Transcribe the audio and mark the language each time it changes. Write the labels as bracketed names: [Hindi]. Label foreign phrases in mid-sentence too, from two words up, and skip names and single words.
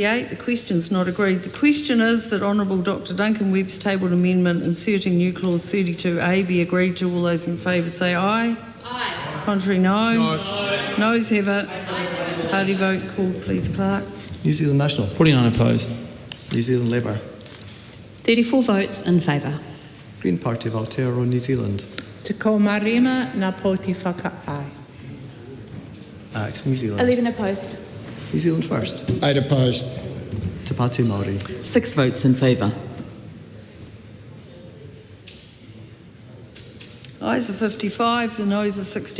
[English] The question's not agreed. The question is that Honourable Dr Duncan Webb's tabled amendment inserting new clause 32A be agreed to. All those in favour say aye. Aye. Contrary, no. No. Noes have it. Party vote called, please, Clerk. New Zealand National. 49 opposed. New Zealand Labour. 34 votes in favour. Green Party of Aotearoa, New Zealand. [Māori] Te kaumarima ngā poti whakaai. [English] Act New Zealand. 11 opposed. New Zealand First. 8 opposed. Te Pāti Māori. 6 votes in favour. Ayes are 55, the noes are 68.